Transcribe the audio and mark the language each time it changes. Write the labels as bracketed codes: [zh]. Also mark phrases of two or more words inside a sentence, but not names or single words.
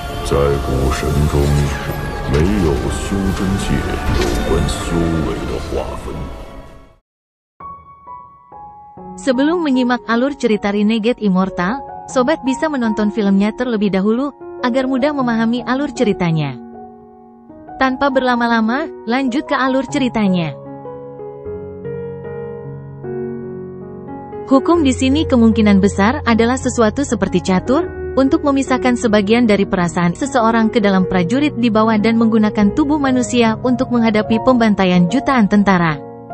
[zh] 在古神中，没有修真界有关修为的划分。 [id] Sebelum menyimak alur cerita Renegade Immortal, sobat bisa menonton filmnya terlebih dahulu, agar mudah memahami alur ceritanya. Tanpa berlama-lama, lanjut ke alur ceritanya. Hukum di sini kemungkinan besar adalah sesuatu seperti catur, untuk memisahkan sebagian dari perasaan seseorang ke dalam prajurit di bawah dan menggunakan tubuh manusia untuk menghadapi pembantaian jutaan tentara.